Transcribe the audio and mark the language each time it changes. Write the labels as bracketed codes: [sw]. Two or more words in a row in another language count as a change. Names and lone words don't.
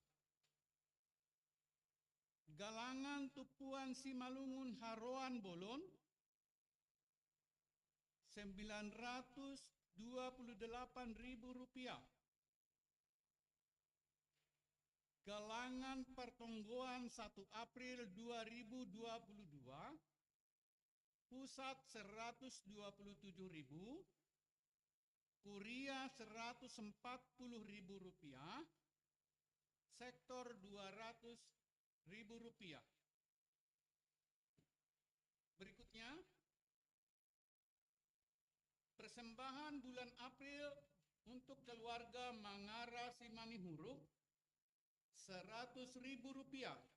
[id] Galangan Tupuan Simalungun Haroan Bolon Rp928.000. Galangan Pertonggoan 1 April 2022 pusat Rp127.000, Kuria Rp140.000, sektor Rp200.000. Berikutnya, persembahan bulan April untuk keluarga Mangara Simanihuruk Rp100.000.